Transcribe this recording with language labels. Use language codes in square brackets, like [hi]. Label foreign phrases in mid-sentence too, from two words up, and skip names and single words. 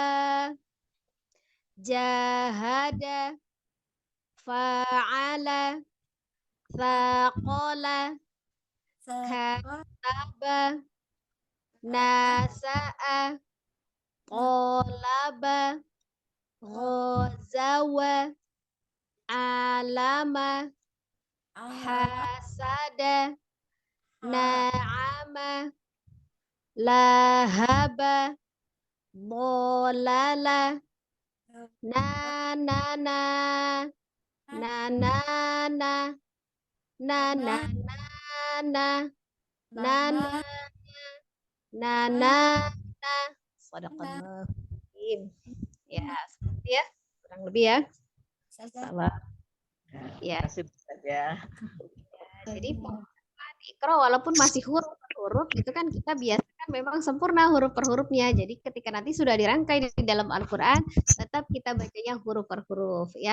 [ar] جهد، فعل، ثقل، كتب, نسأ، قلب، غزو, علم، حسد، نعم, lahaba, bolala, nanana, nanana, nanana, nana, nana, sadaqallah. [id] Ya, seperti ya, kurang lebih ya. Salah. Ya. Terima kasih Ustazah. Jadi Iqra walaupun masih huruf per huruf itu kan kita biasakan memang sempurna huruf per hurufnya. Jadi ketika nanti sudah dirangkai di dalam Al-Qur'an tetap kita bacanya huruf per huruf ya.